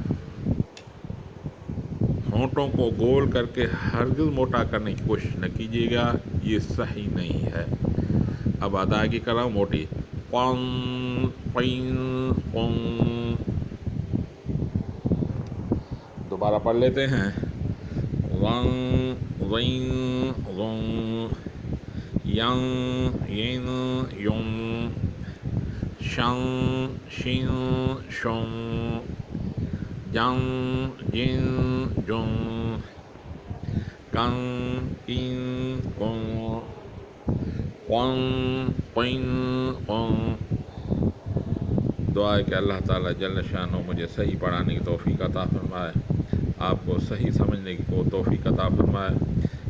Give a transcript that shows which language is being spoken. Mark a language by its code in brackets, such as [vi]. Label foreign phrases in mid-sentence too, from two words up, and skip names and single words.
[ur] ہونٹوں کو گول کر کے ہرگز موٹا کرنے کی کوشش نہ کیجیے گا، یہ صحیح نہیں ہے۔ اب ادائیگی کر رہا ہوں موٹی، [ar] قن قین قن، [ur] دوبارہ پڑھ لیتے ہیں. [ar] ون ضین ضن ین ین ین شن شین شن جن جن جن کن کن کن قن قن قن. [ur] دعا ہے کہ اللہ تعالیٰ جل شانہ مجھے صحیح پڑھانے کی توفیق عطا فرمائے، آپ کو صحیح سمجھنے کی توفیق عطا فرمائے.